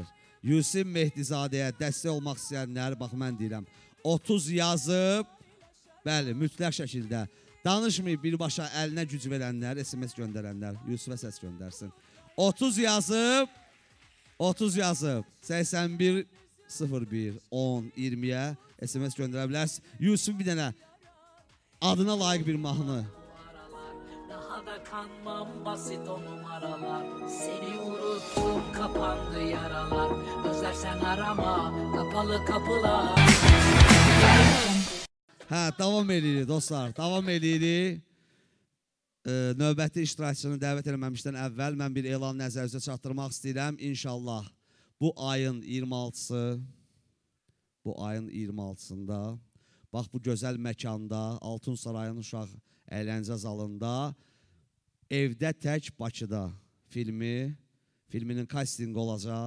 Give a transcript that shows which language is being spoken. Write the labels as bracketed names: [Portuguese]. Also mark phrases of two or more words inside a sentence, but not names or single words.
[Azerbaijani] Yusuf Mehdizadəyə dəstək olmaq istəyənlər, bax mən deyirəm, 30 yazıb, bəli, mütləq şəkildə danışmayıb birbaşa əlinə güc verənlər, SMS göndərənlər, Yusuf'a səs göndərsin. 30 yazıb, 81 01 10 20-yə SMS göndərə bilərsiniz. Yusuf bir dənə adına layiq bir mahnı. [Turkish] Daha da kanmam basit o numaralar. Seni unuttum kapandı yaralar. Özlersen arama kapalı kapılar. [Azerbaijani] Hə, davam edirik dostlar, davam edirik. Növbəti iştirakçını dəvət eləməmişdən əvvəl mən bir elan nəzərinizə çatdırmaq istəyirəm. İnşallah bu ayın 26-sında bax bu gözəl məkanda Altun Sarayın uşaq əyləncə zalında Evdə Tək Bakıda filmi filminin castingi olacaq.